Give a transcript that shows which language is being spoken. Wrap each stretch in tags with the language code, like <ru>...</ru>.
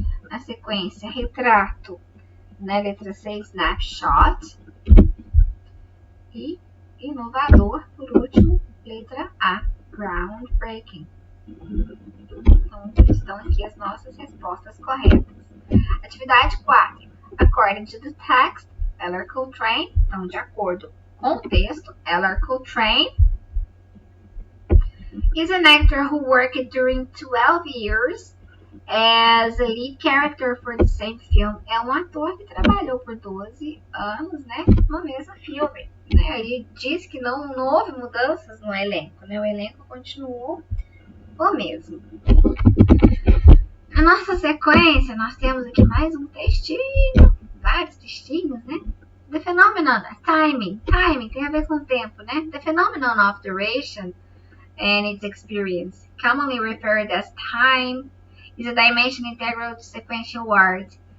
<pt>Na sequência, retrato, na letra C, snapshot. E inovador, por último, letra A, groundbreaking. Então, estão aqui as nossas respostas corretas. Atividade 4.</pt> <en>According to the text, Eller Coltrane.</en> <pt>Então, de acordo com o texto,</pt> <en>Eller Coltrane is an actor who worked during 12 years as a lead character for the same film.</en> <pt>É um ator que trabalhou por 12 anos, né, no mesmo filme. Né? Ele diz que não houve mudanças no elenco, né? O elenco continuou o mesmo. Na nossa sequência, nós temos aqui mais um textinho, vários textinhos, né?</pt> <en>The phenomenon, timing</en> <pt>tem a ver com o tempo, né?</pt> <en>The phenomenon of duration and its experience, commonly referred as time, is a dimension integral to sequential art.</en>